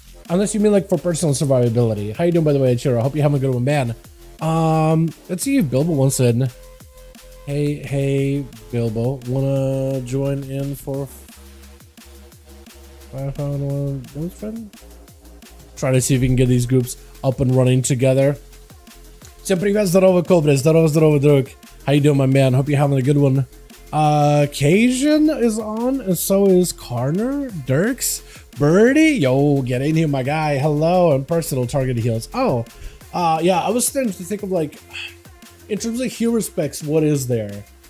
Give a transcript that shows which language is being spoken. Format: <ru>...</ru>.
<en>Unless you mean like for personal survivability. How you doing, by the way, Chiro? I hope you're having a good one, man. Let's see if Bilbo wants in. Hey, Bilbo. Wanna join in for 5v1 DUELS, friend? Try to see if we can get these groups up and running together.</en> <ru>Всем привет, здорово, Кобры, здорово, друг.</ru> <en>How you doing, my man? Hope you're having a good one. Cajun is on, and so is Karner, Dirks, Birdie. Yo, get in here, my guy. Hello, and personal target heals. Oh, yeah, I was starting to think of, like, in terms of hero specs, what is there?</en>